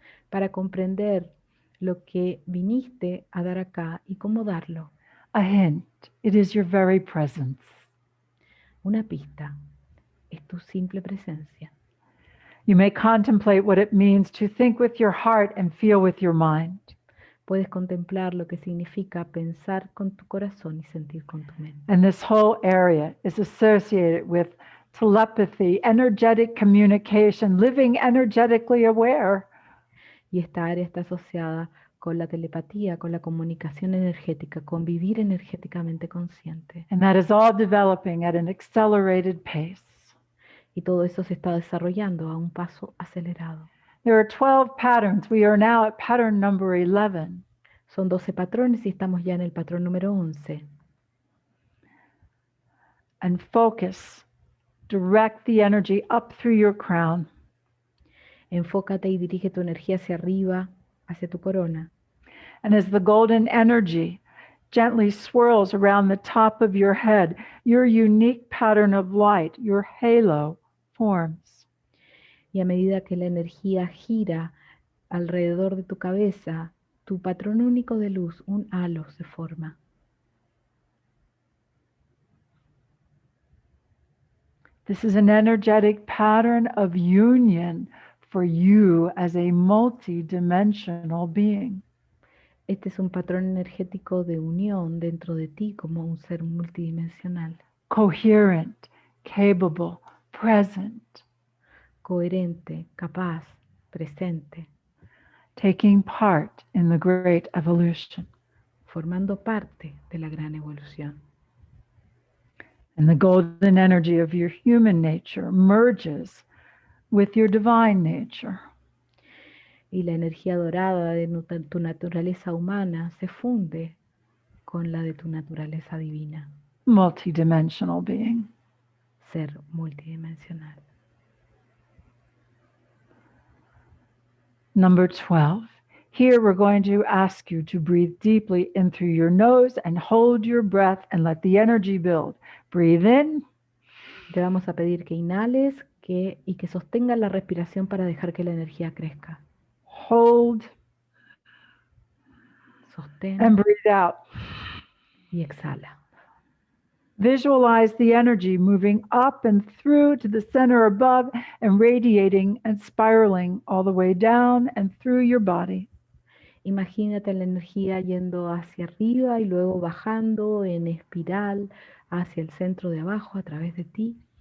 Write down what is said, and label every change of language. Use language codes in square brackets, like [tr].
[es] Para comprender lo que viniste a dar acá y cómo darlo. [en] A hint, it is your very presence. [es] Una pista, es tu simple presencia. [en] You may contemplate what it means to think with your heart and feel with your mind. [es] Puedes contemplar lo que significa pensar con tu corazón y sentir con tu mente. [en] And this whole area is associated with telepathy, energetic communication, living energetically aware. [es] Y esta área está asociada con la telepatía, con la comunicación energética, con vivir energéticamente consciente. [en] And that is all developing at an accelerated pace. [es] Y todo eso se está desarrollando a un paso acelerado. [en] There are 12 patterns. We are now at pattern number 11. [es] Son 12 patrones y estamos ya en el patrón número 11. [en] And focus. Direct the energy up through your crown. [es] Enfócate y dirige tu energía hacia arriba, hacia tu corona. [en] And as the golden energy gently swirls around the top of your head, your unique pattern of light, your halo, forms. [es] Y a medida que la energía gira alrededor de tu cabeza, tu patrón único de luz, un halo, se forma. [en] This is an energetic pattern of union for you as a multidimensional being. [es] Este es un patrón energético de unión dentro de ti como un ser multidimensional, [en] Coherent, capable, present, [es] coherente, capaz, presente, [en] taking part in the great evolution. [es] formando parte de la gran evolución. [en] And the golden energy of your human nature merges with your divine nature. [es] Y la energía dorada de tu naturaleza humana se funde con la de tu naturaleza divina, [en] Multidimensional being. [es] ser multidimensional. [en] Number 12. Here we're going to ask you to breathe deeply in through your nose and hold your breath and let the energy build. Breathe in. [es] Te vamos a pedir que inhales y que sostengas la respiración para dejar que la energía crezca. [en] Hold. [es] Sostén [en] And breathe out. [es] y exhala. [en] Visualize the energy moving up and through to the center above and radiating and spiraling all the way down and through your body. [es] Imagínate la energía yendo hacia arriba y luego bajando en espiral hacia el centro de abajo a través de ti.